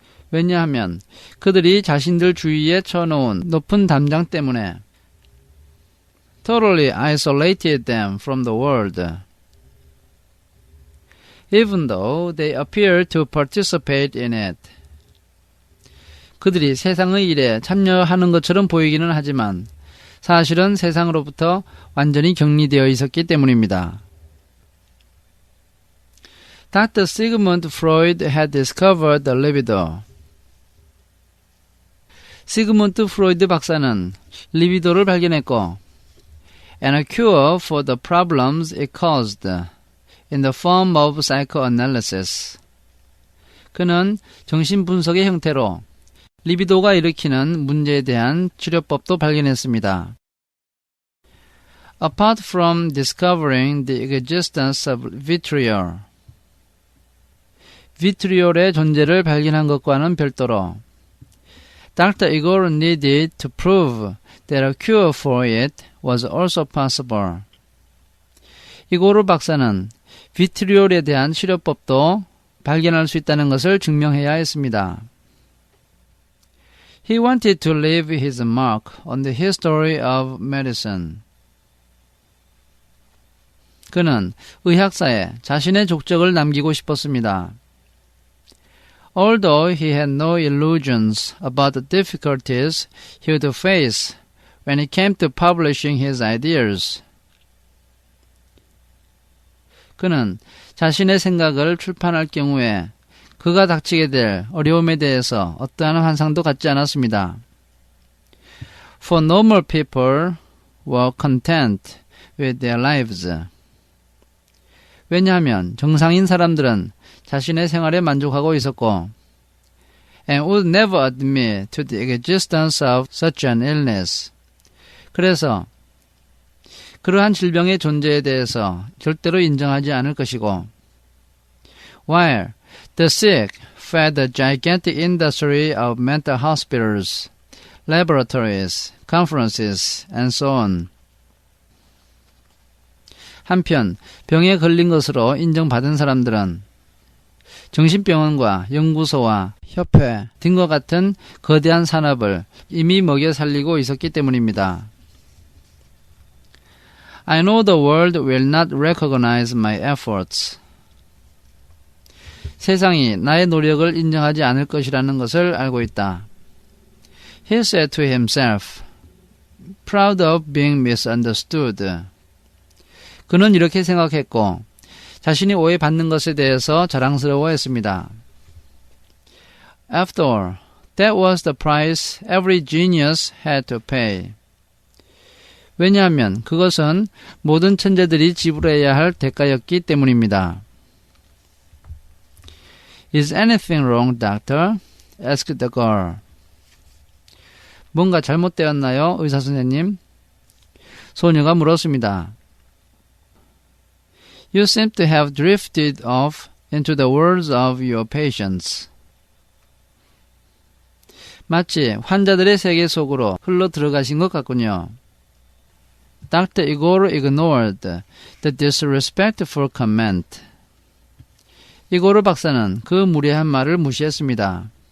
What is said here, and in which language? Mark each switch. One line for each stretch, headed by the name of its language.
Korean: 왜냐하면 그들이 자신들 주위에 쳐놓은 높은 담장 때문에
English: totally isolated them from the world. Even though they appear to participate in it.
Korean: 그들이 세상의 일에 참여하는 것처럼 보이기는 하지만 사실은 세상으로부터 완전히 격리되어 있었기 때문입니다.
English: Dr. Sigmund Freud had discovered the libido.
Korean: 시그문드 프로이드 박사는 리비도를 발견했고
English: and a cure for the problems it caused in the form of psychoanalysis.
Korean: 그는 정신분석의 형태로 리비도가 일으키는 문제에 대한 치료법도 발견했습니다.
English: Apart from discovering the existence of vitriol,
Korean: 비트리올의 존재를 발견한 것과는 별도로
English: Dr. Igor needed to prove that a cure for it was also possible.
Korean: 이고르 박사는 비트리올에 대한 치료법도 발견할 수 있다는 것을 증명해야 했습니다.
English: He wanted to leave his mark on the history of medicine.
Korean: 그는 의학사에 자신의 족적을 남기고 싶었습니다.
English: Although he had no illusions about the difficulties he would face when it came to publishing his ideas.
Korean: 그는 자신의 생각을 출판할 경우에 그가 닥치게 될 어려움에 대해서 어떠한 환상도 갖지 않았습니다.
English: For normal people were content with their lives.
Korean: 왜냐하면 정상인 사람들은 자신의 생활에 만족하고 있었고
English: and would never admit to the existence of such an illness.
Korean: 그래서 그러한 질병의 존재에 대해서 절대로 인정하지 않을 것이고
English: while the sick fed the gigantic industry of mental hospitals, laboratories, conferences, and so on.
Korean: 한편 병에 걸린 것으로 인정받은 사람들은 정신병원과 연구소와 협회 등과 같은 거대한 산업을 이미 먹여 살리고 있었기 때문입니다.
English: I know the world will not recognize my efforts.
Korean: 세상이 나의 노력을 인정하지 않을 것이라는 것을 알고 있다.
English: He said to himself, proud of being misunderstood.
Korean: 그는 이렇게 생각했고 자신이 오해받는 것에 대해서 자랑스러워했습니다.
English: After all, that was the price every genius had to pay.
Korean: 왜냐하면 그것은 모든 천재들이 지불해야 할 대가였기 때문입니다.
English: Is anything wrong, doctor? asked the girl.
Korean: 뭔가 잘못되었나요, 의사 선생님? 소녀가 물었습니다.
English: You seem to have drifted off into the worlds of your patients.
Korean: 마치 환자들의 세계 속으로 흘러 들어가신 것 같군요.
English: Dr. Igor ignored the disrespectful comment.
Korean: 이고르 박사는 그 무례한 말을 무시했습니다.